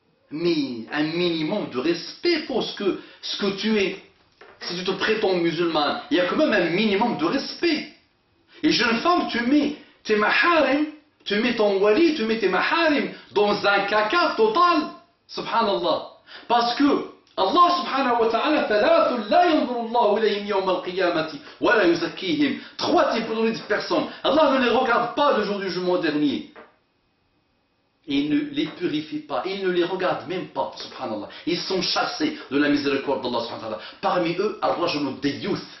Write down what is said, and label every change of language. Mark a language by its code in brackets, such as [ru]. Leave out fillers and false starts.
[fr] Mais un minimum de respect pour ce que tu es. Si tu te prétends musulman, il y a quand même un minimum de respect. Et jeune femme, tu mets tes maharim, tu mets ton wali, tu mets tes maharim dans un caca total. Subhanallah. Parce que [ar] Allah subhanahu wa ta'ala, ثلاث لا ينظر الله إليهم يوم القيامة ولا يزكيهم. [fr] Trois types de personnes. Allah ne les regarde pas le jour du jugement dernier. Il ne les purifie pas, il ne les regarde même pas, subhanallah. Ils sont chassés de la miséricorde d'Allah subhanahu wa ta'ala. Parmi eux, Ar-Rajul ad-Dayyuth.